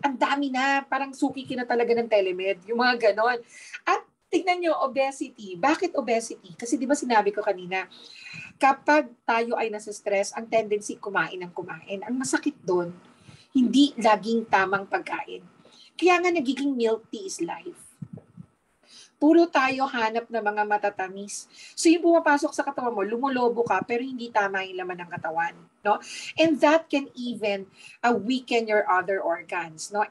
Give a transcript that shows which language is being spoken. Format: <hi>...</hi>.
<tl>Ang dami na, parang suki ka na talaga ng telemed, yung mga ganon. At tignan niyo, obesity. Bakit obesity? Kasi di ba sinabi ko kanina, kapag tayo ay nasa stress, ang tendency kumain ng kumain. Ang masakit doon, hindi laging tamang pagkain. Kaya nga nagiging milk tea is life. Puro tayo hanap ng mga matatamis. So yung pumapasok sa katawan mo, lumulobo ka, pero hindi tama yung laman ng katawan. No?</tl> <en>And that can even weaken your other organs, no?</en>